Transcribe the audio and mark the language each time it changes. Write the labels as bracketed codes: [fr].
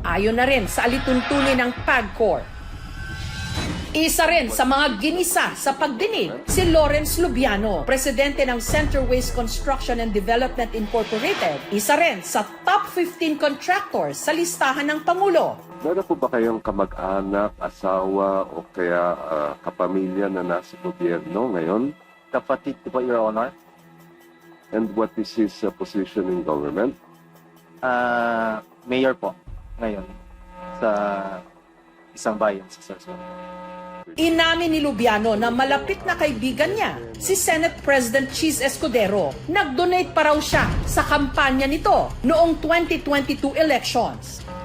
[tl] Ayon na rin sa alituntunin ng PAGCOR. Isa rin sa mga ginisa sa pagdinig si Lawrence Lubiano, presidente ng Centerways Construction and Development Incorporated. Isa rin sa top 15 contractors sa listahan ng Pangulo. Meron po ba kayong kamag-anak, asawa o kaya kapamilya na nasa gobyerno ngayon? Kapatid ko po, Your Honor. [en] And what is his position in government? [tl] Mayor po ngayon sa isang bayan sa Sorsogon. Inamin ni Lubiano na malapit na kaibigan niya, si Senate President Cheese Escudero. Nag-donate pa raw siya sa kampanya nito noong 2022 elections.